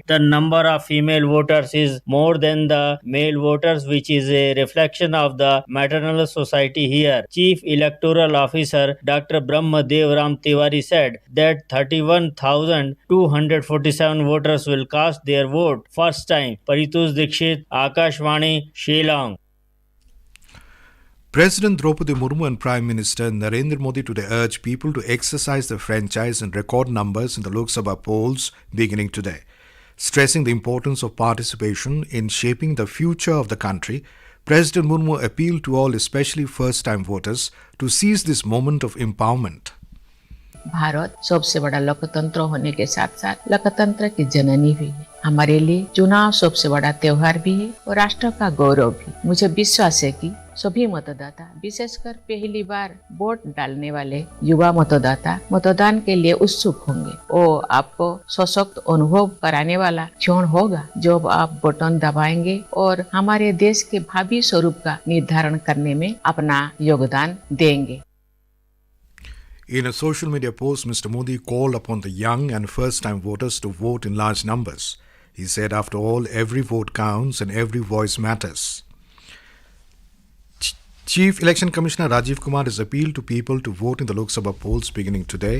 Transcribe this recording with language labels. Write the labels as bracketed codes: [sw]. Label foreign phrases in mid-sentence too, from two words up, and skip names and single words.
[en] The number of female voters is more than the male voters, which is a reflection of the maternal society here. Chief Electoral Officer Dr. Brahmadev Ram Tiwari said that 31,247 voters will cast their vote first time. Paritush Dikshit, Akashvani, Shillong. President Draupadi Murmu and Prime Minister Narendra Modi today urged people to exercise their franchise in record numbers in the Lok Sabha polls beginning today. Stressing the importance of participation in shaping the future of the country, President Murmu appealed to all, especially first-time voters, to seize this moment of empowerment. [hi] भारत सबसे बड़ा लोकतंत्र होने के साथ साथ लोकतंत्र की जननी भी है। हमारे लिए चुनाव सबसे बड़ा त्योहार भी है और राष्ट्र का गौरव भी। मुझे विश्वास है कि सभी मतदाता, विशेषकर पहली बार वोट डालने वाले युवा मतदाता मतदान के लिए उत्सुक होंगे। वो आपको सशक्त अनुभव कराने वाला क्षण होगा जब आप बटन दबाएंगे और हमारे देश के भावी स्वरूप का निर्धारण करने में अपना योगदान देंगे। [en] In a social media post, Mr. Modi called upon the young and first-time voters to vote in large numbers. He said, after all, every vote counts and every voice matters. Chief Election Commissioner Rajiv Kumar has appealed to people to vote in the Lok Sabha polls beginning today.